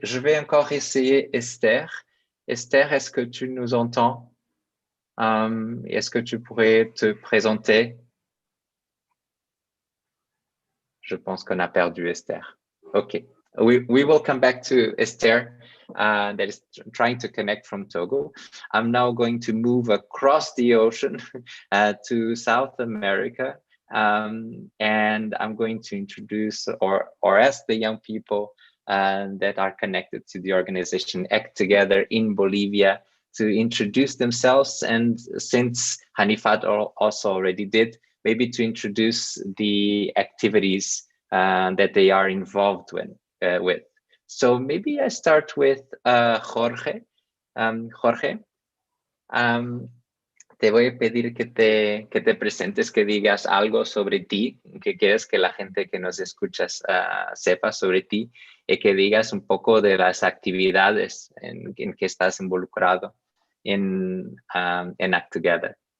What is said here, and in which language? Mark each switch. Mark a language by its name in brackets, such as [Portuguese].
[French] Je vais encore essayer Esther. Esther, est-ce que tu nous entends? Est-ce que tu pourrais te présenter? Je pense qu'on a perdu Esther. [English] Okay. We will come back to Esther that is trying to connect from Togo. I'm now going to move across the ocean to South America. And I'm going to introduce or ask the young people that are connected to the organization Act Together in Bolivia to introduce themselves. And since Hanifat also already did, maybe to introduce the activities that they are involved with. So maybe I start with Jorge. [Spanish] Jorge, te voy a pedir que te presentes, que digas algo sobre ti, que quieres que la gente que nos escuchas sepa sobre ti, y que digas un poco de las actividades en que estás involucrado en Act Together.